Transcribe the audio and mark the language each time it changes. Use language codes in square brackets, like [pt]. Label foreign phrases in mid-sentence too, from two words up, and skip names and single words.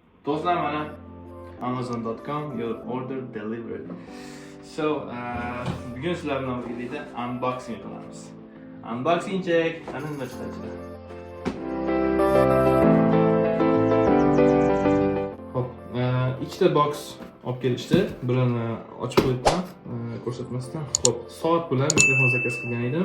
[uz] Do'stlar, mana amazon.com [en] your order delivered. [uz] So, bugun sizlar bilan birgalikda unboxing qilamiz. [en] Unboxing check. [uz] Ana nima chiqadi? Hop, ikkita box olib kelishdi. Birini ochib qo'yibman, ko'rsatmasdan. Hop, soat bilan mikrofon zakaz qilgan edim.